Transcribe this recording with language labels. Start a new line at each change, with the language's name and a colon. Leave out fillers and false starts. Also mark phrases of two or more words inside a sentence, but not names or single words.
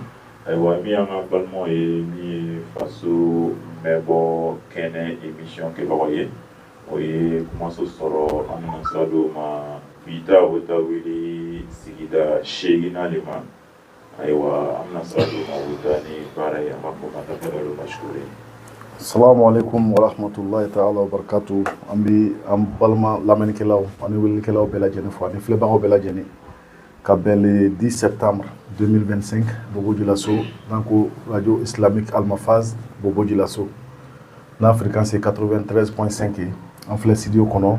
Bambara: Mi an ka balimaw ye min ye faso mɛnbɔ kɛnɛ émission kɛbagaw ye o ye kumaso sɔrɔ an bɛna sira dɔw ma bita o bɛ taa wuli sigida 8 de ma ayiwa an bɛna sira dɔw ma o bɛ taa ni baara ye an b'a fɔ k'an ta fɛɛrɛ mashkuri.
Arabic: السلام عليكم ورحمة الله تعالى وبركاته.
Bambara: An bɛ an balima lamɛnnikɛlaw ani welelikɛlaw bɛɛ lajɛlen fo ani filɛbagaw bɛɛ lajɛlen ka bɛn le 10 septembre 2025 Bobo Dioulasso
French: dans la radio islamique
Bambara: Almafaz Bobo Dioulasso na fréquence 93.5 en filɛ studio kɔnɔ